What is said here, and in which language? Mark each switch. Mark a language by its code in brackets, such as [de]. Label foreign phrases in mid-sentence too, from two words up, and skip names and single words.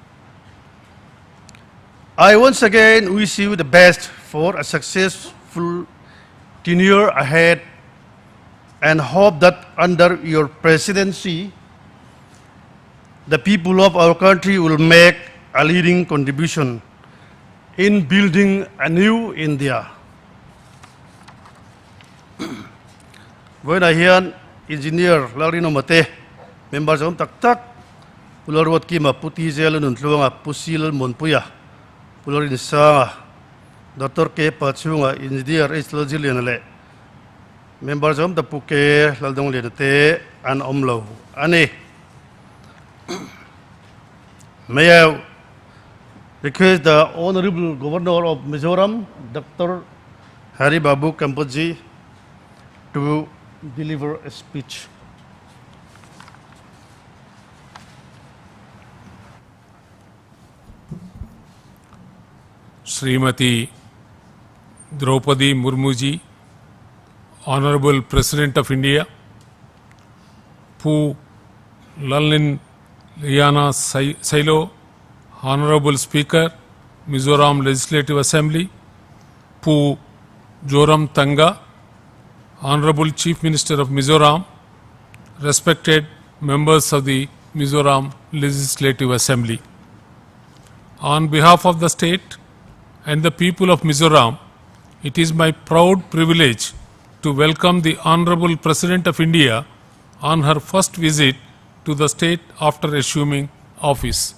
[en] I once again wish you the best for a successful tenure ahead and hope that under your presidency, the people of our country will make a leading contribution in building a new India. When I hear Engineer Larino Mate, members of Tak, Pularwat Kima Puti Zelan Luanga Pusil Monpuya, Pularin Sanga, Dr. K. Pachunga, Engineer Isla Zilianale, members of the Puke, Ladong Lete, and Omlo. Ane, may I request the Honorable Governor of Mizoram, Dr. Hari Babu Kambapatiji, to deliver a speech. Srimati Zirtawpni Murmuji, Honorable President of India, Pu Lalin Liana Sailo, Honorable Speaker, Mizoram Legislative Assembly, Pu Joram Tanga, Honorable Chief Minister of Mizoram, respected members of the Mizoram Legislative Assembly. On behalf of the state and the people of Mizoram, it is my proud privilege to welcome the Honorable President of India on her first visit to the state after assuming office.